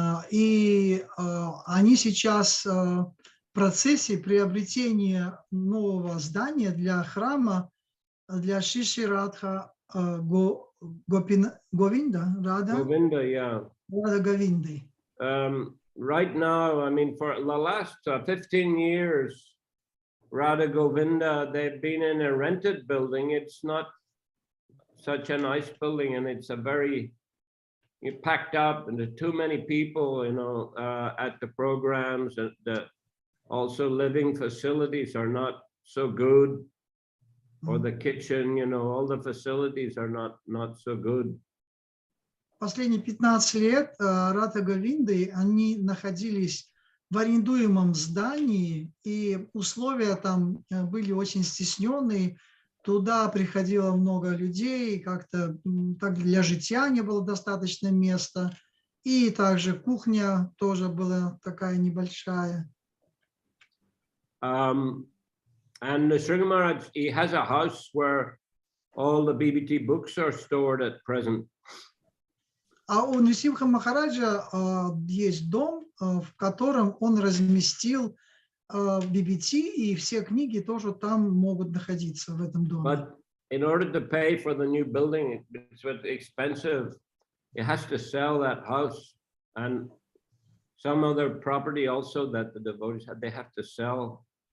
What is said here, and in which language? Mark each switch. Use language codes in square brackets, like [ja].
[ru] И они сейчас в процессе приобретения нового здания для храма, для Шри Шри Радха Говинда, Рада? [en] Govinda, yeah. [ru] Рада Говинды. [en] Right now, I mean, for the last 15 years, Radha Govinda, they've been in a rented building. It's not such a nice building, and it's a very packed up, and there's too many people, at the programs, and also living facilities are not so good, or the kitchen, all the facilities are not so good. [ru] Последние 15 лет Рада Говинды, они находились в арендуемом здании, и условия там были очень стесненные. Туда приходило много людей, как-то так для житья не было достаточно места. И также кухня тоже была такая небольшая. [en] And the Sri Maharaj, he has a house where all the BBT books are stored at present. [ru] А у Нрисимха Махараджа есть дом, в котором он разместил BBT, и все книги тоже там могут находиться в этом доме. [en] But in order to pay for the new building, it's expensive. It has to sell that house and some other property also that the devotees they have to sell.